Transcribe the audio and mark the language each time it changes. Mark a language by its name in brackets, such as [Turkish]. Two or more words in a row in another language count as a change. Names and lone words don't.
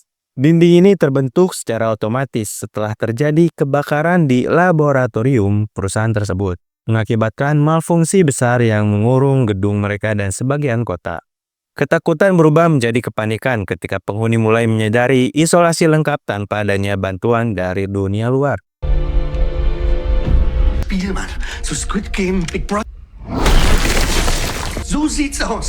[Indonesian] Dinding ini terbentuk secara otomatis setelah terjadi kebakaran di laboratorium perusahaan tersebut, mengakibatkan malfungsi besar yang mengurung gedung mereka dan sebagian kota. Ketakutan berubah menjadi kepanikan ketika penghuni mulai menyadari isolasi lengkap tanpa adanya bantuan dari dunia luar. [German] Spielmann, so Squid Game, Big Brother. So sieht's aus.